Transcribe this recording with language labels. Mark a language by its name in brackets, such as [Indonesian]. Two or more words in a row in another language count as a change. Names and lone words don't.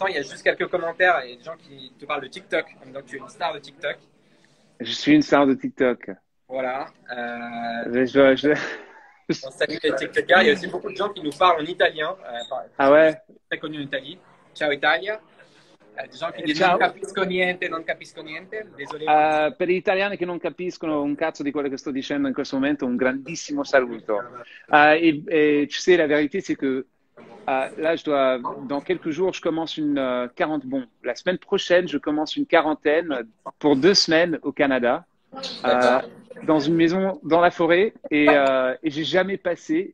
[French] Il y a juste quelques commentaires et des gens qui te parlent de TikTok. Donc tu es une star de TikTok. Je suis une star de TikTok. Voilà. On salue les TikTokers. Il y a aussi beaucoup de gens qui nous parlent en italien. Ah ouais? Très connu en Italie. [Italian] Ciao Italia. [French] Des gens qui disent [Italian] Ciao. non capisco niente, non capisco niente. [French] Désolé. [Italian] Per gli italiani che non capiscono un cazzo di quello che sto dicendo in questo momento, un grandissimo saluto. [French] Et tu sais, la vérité, c'est que là, dans quelques jours, je commence une quarantaine. Bon, la semaine prochaine, je commence une quarantaine pour 2 semaines au Canada, euh, dans une maison dans la forêt, et j'ai jamais passé.